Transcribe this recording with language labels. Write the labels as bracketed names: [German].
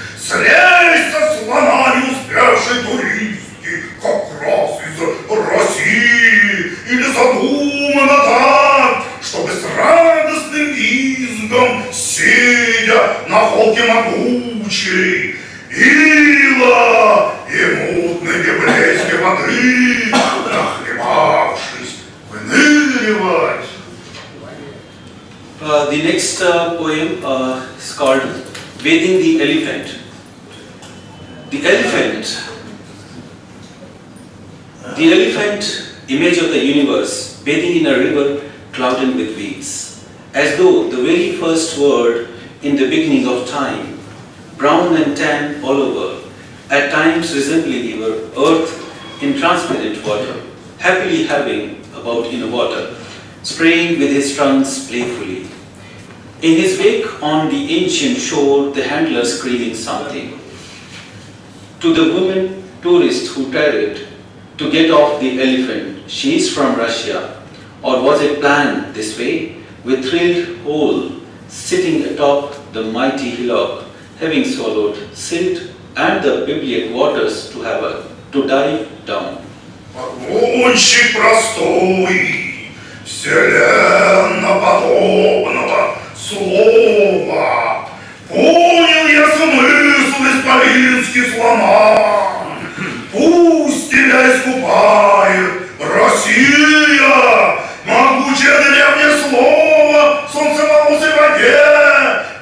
[Russian] Слезь со слона не успевшей туристки, как раз из России, или задумано так, чтобы с радостным визгом, сидя на холке могучей, ила и мутной библейской воды, нахлебавшись, выныривать. [English] The next poem is called Bathing the Elephant. The elephant, image of the universe, bathing in a river clouded with weeds, as though the very first word in the beginning of time, brown and tan all over, at times resembling even earth in transparent water, happily having about in the water, spraying with his trunks playfully. In his wake on the ancient shore, the handler screaming something. To the woman tourist who tarried to get off the elephant, she is from Russia, or was it planned this way, with thrilled whole, sitting atop the mighty hillock, having swallowed silt and the biblical waters to dive down. [Russian] Погонщик простой, вселенноподобного слова. Понял я смысл исполинский слона. Пусть тебя искупает Россия, могучее древнее слово, солнцеволосой воде.